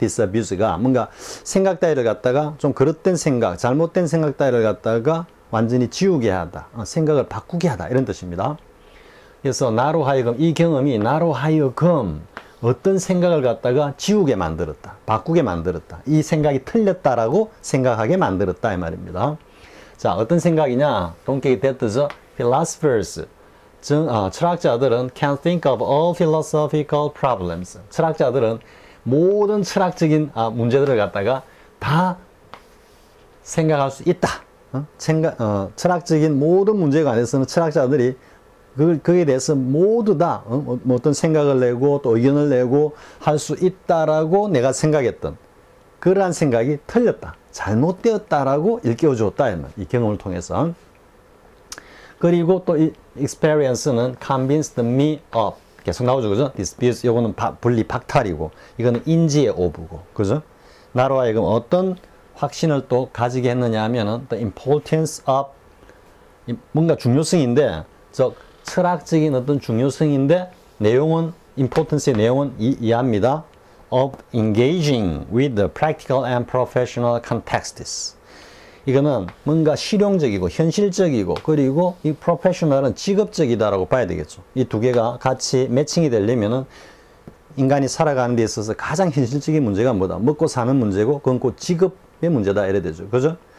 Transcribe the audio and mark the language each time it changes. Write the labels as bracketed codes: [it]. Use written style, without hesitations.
[ko] disabuse가 뭔가 생각 따위를 갖다가 좀 그릇된 생각, 잘못된 생각 따위를 갖다가 완전히 지우게 하다, 생각을 바꾸게 하다 이런 뜻입니다. 그래서 나로 하여금 이 경험이 나로 하여금 어떤 생각을 갖다가 지우게 만들었다. 바꾸게 만들었다. 이 생각이 틀렸다라고 생각하게 만들었다. 이 말입니다. 자, 어떤 생각이냐? [en] Don't get that is philosophers. [ko] 철학자들은 [en] can think of all philosophical problems. [ko] 철학자들은 모든 철학적인 문제들을 갖다가 다 생각할 수 있다. 철학적인 모든 문제에 관해서는 철학자들이 그에 대해서 모두 다 어떤 생각을 내고 또 의견을 내고 할 수 있다라고 내가 생각했던 그러한 생각이 틀렸다. 잘못되었다라고 일깨워 주었다. 이 경험을 통해서. 그리고 또 이 experience는 [en] convinced me of [ko] 계속 나오죠. 그죠? dispute 요거는 분리 박탈이고 이거는 인지의 오브고. 그죠? 나로 하여금 어떤 확신을 또 가지게 했느냐 하면은 [en] the importance of [ko] 뭔가 중요성인데 즉 철학적인 어떤 중요성인데 내용은 importance의 내용은 이해합니다. [en] of engaging with the practical and professional contexts. [ko] 이거는 뭔가 실용적이고 현실적이고 그리고 이 professional은 직업적이다라고 봐야 되겠죠. 이 두 개가 같이 매칭이 되려면은 인간이 살아가는 데 있어서 가장 현실적인 문제가 뭐다? 먹고 사는 문제고 그건 곧 직업의 문제다 이래 되죠. 그죠?